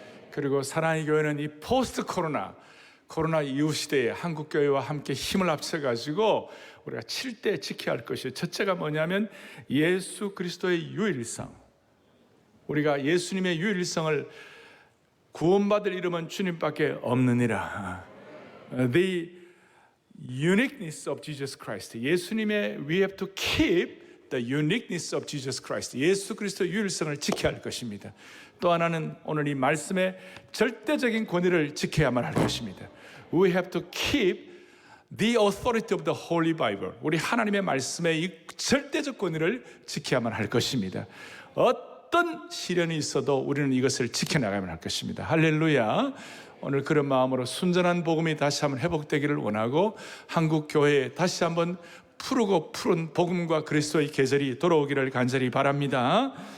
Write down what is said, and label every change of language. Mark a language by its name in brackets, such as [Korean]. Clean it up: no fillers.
[Korean] 그리고 사랑의 교회는 이 포스트 코로나 이후 시대에 한국교회와 함께 힘을 합쳐가지고 우리가 7대 지켜야 할 것이에요. 첫째가 뭐냐면 예수 그리스도의 유일성. 우리가 예수님의 유일성을 구원받을 이름은 주님밖에 없느니라. [English] The uniqueness of Jesus Christ. [Korean] 예수님의 [English] we have to keep the uniqueness of Jesus Christ. [Korean] 예수 그리스도의 유일성을 지켜야 할 것입니다. 또 하나는 오늘 이 말씀의 절대적인 권위를 지켜야만 할 것입니다. [English] We have to keep the authority of the Holy Bible. [Korean] 우리 하나님의 말씀의 이 절대적 권위를 지켜야만 할 것입니다. 어떤 시련이 있어도 우리는 이것을 지켜나가야만 할 것입니다. 할렐루야. 오늘 그런 마음으로 순전한 복음이 다시 한번 회복되기를 원하고 한국 교회에 다시 한번 푸르고 푸른 복음과 그리스도의 계절이 돌아오기를 간절히 바랍니다.